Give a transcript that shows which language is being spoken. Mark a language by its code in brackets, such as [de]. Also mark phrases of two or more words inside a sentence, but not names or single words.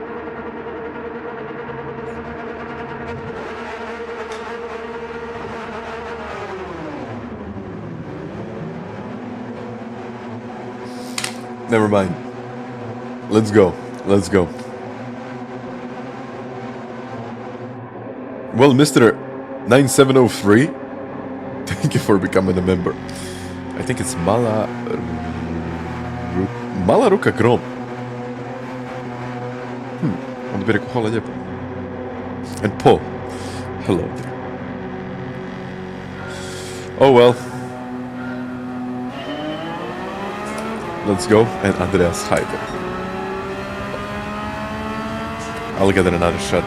[en] Never mind. Let's go. Let's go. Well, Mr. 9703, thank you for becoming a member. I think it's Malaruka Grom. [hr] Onda bi rekao hvala lijepo. [en] And Paul. Hello there. Oh well. Let's go. And Andreas Heider. I'll get another shot.